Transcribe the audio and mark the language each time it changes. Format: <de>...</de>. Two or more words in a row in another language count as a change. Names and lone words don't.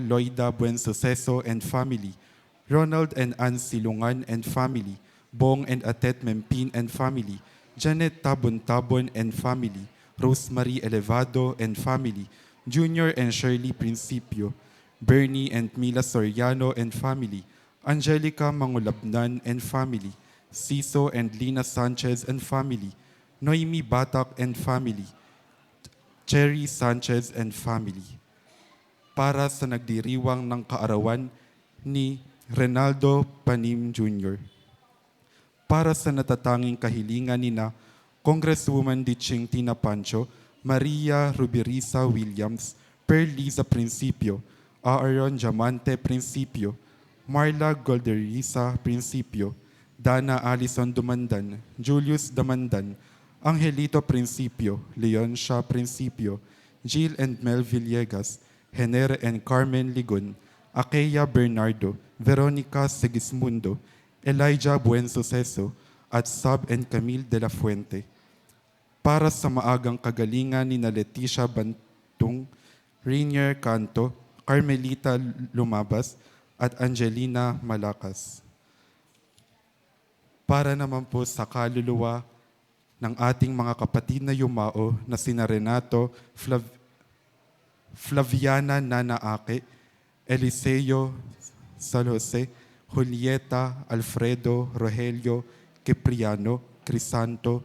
<en>Loida Buensuceso and family, Ronald and Ann Silungan and family, Bong and Atet Mempin and family, Janet Tabon-Tabon and family, Rosemary Elevado and family, Junior and Shirley Principio, Bernie and Mila Soriano and family, Angelica Mangulabnan and family, Ciso and Lina Sanchez and family, Noemi Batak and family, Cherry Sanchez and family.</en> <tl>Para sa nagdiriwang ng kaarawan ni Renaldo Panim Jr. Para sa natatanging kahilingan nina Congresswoman Ditching Tina Pancho, Maria Rubirisa Williams, Perliza Principio, Aaron Diamante Principio, Marla Golderisa Principio, Dana Alison Dumandan, Julius Damandan, Angelito Principio, Leoncia Principio, Jill and Mel Villegas, Henner and Carmen Ligon, Akeya Bernardo, Veronica Segismundo, Elijah Buensuceso, at Sab and Camille de la Fuente. Para sa maagang kagalingan ni na Leticia Bantung, Rainier Canto, Carmelita Lumabas, at Angelina Malakas. Para naman po sa kaluluwa ng ating mga kapatid na yumao na sina Renato, Flaviana Nanaake, Eliseo San Jose, Julieta, Alfredo, Rogelio, Cipriano, Crisanto,</tl>